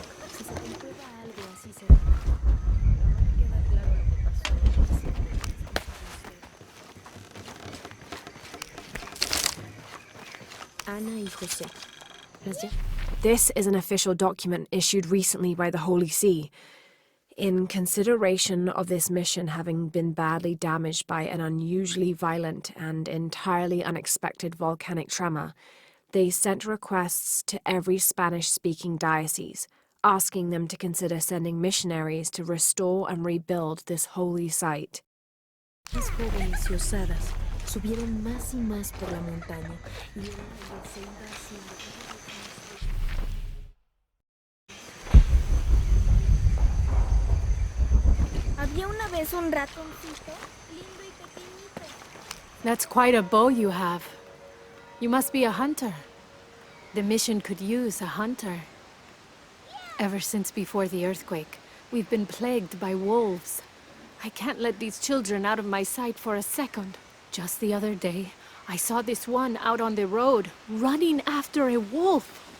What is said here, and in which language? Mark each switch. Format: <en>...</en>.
<es>Si se comprueba algo así será. Ahora queda claro lo que pasó. Ana y José.</es> <en>This is an official document issued recently by the Holy See. In consideration of this mission having been badly damaged by an unusually violent and entirely unexpected volcanic tremor, they sent requests to every Spanish-speaking diocese, asking them to consider sending missionaries to restore and rebuild this holy site.</en> <es>Las jóvenes y osadas subieron más y más por la montaña y la se iba haciendo Había una vez un ratoncito lindo y pequeñito.</es> <en>That's quite a bow you have. You must be a hunter. The mission could use a hunter. Ever since before the earthquake, we've been plagued by wolves. I can't let these children out of my sight for a second. Just the other day, I saw this one out on the road, running after a wolf.</en>